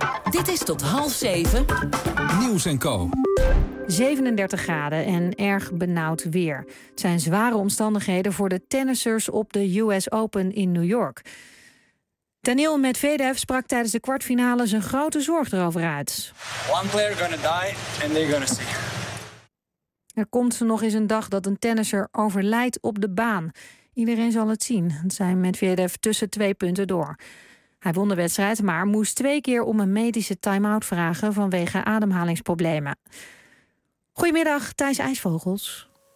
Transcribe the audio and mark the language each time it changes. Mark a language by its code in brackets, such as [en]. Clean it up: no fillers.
[nl] Dit is tot 6:30. Nieuws en Co. 37 graden en erg benauwd weer. Het zijn zware omstandigheden voor de tennissers op de US Open in New York. Daniil Medvedev sprak tijdens de kwartfinale zijn grote zorg erover uit. [en] One player gonna die and they're gonna see. [nl] Er komt nog eens een dag dat een tennisser overlijdt op de baan. Iedereen zal het zien, zei Medvedev tussen 2 punten door. Hij won de wedstrijd, maar moest 2 keer om een medische time-out vragen vanwege ademhalingsproblemen. Goedemiddag, Thijs IJsvogels.